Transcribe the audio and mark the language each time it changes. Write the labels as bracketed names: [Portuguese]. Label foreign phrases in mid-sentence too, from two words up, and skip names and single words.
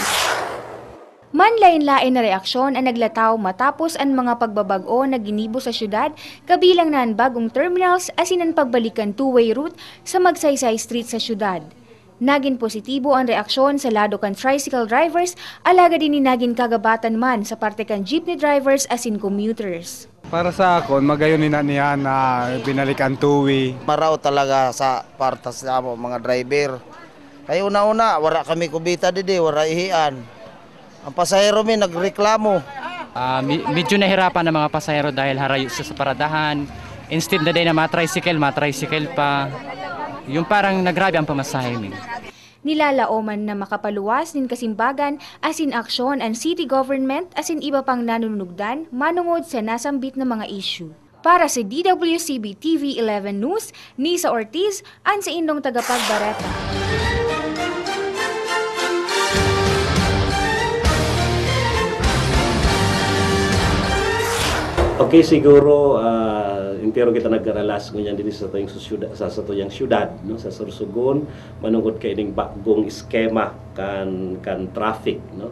[Bikol] Manlain-lain na reaksyon ang naglataw matapos ang mga pagbabag-o na ginibo sa syudad, kabilang na ang bagong terminals asin ang pagbalikan [English] two-way route [Bikol] sa Magsaysay Street sa syudad. Naging positibo ang reaksyon sa lado kan [English] tricycle drivers, [Bikol] alaga din ni naging kagabatan man sa parte kan [English] jeepney drivers [Bikol] asin commuters. Para sa akon, magayon ni niya na binalik ang two-way. Maraw talaga sa partas sa mga driver. Kaya una-una, wala kami kubita didi, wala ihian. Ang pasahero mi nagreklamo. [Filipino] Medyo nahirapan ng mga pasahero dahil harayo sa paradahan. Instead na din na matricycle pa. Yung parang nagrabe ang pamasahe mi. [Bikol] Nilalaoman na makapaluwas nin kasimbagan asin aksyon ang city government asin iba pang nanunugdan manungod sa nasambit na mga issue. Para sa DWCB TV 11 News, Nisa Ortiz, ang sa indong tagapagbareta. Okay, siguro intero kita nagkaralas ngunyan din sa tuyang syudad, no, sa Sorsogon manungod kay ning bagong eskema kan traffic, no.